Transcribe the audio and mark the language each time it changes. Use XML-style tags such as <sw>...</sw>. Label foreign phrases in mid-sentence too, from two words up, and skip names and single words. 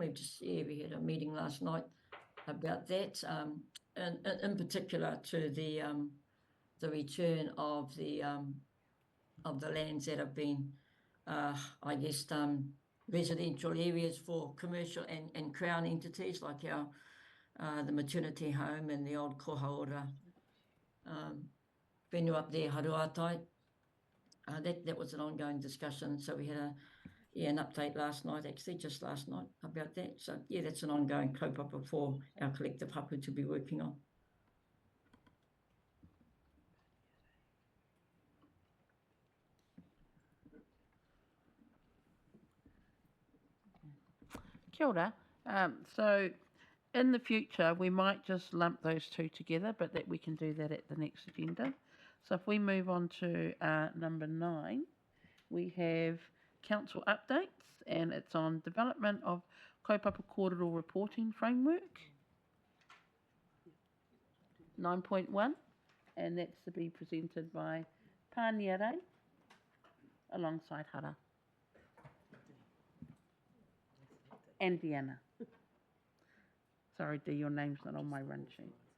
<en>We had a meeting last night about that, and in particular to the return of the lands that have been, residential areas for commercial and Crown entities like the maternity home and the old kohaora venue up there, Haruatai. That was an ongoing discussion. So we had an update last night, just last night, about that. So yeah, that's an ongoing kaupapa for our collective hapu to be working on.</en> <mi>Kia ora.</mi> <en>So in the future, we might just lump those two together, but that we can do that at the next agenda. So if we move on to number 9, we have council updates, and it's on development of</en> <mi>kaupapa kōrero</mi> <en>reporting framework. 9.1, and that's to be presented by Pāniare alongside Hara. and Deanna. Sorry, Dee, your name's not on my run sheet.</en>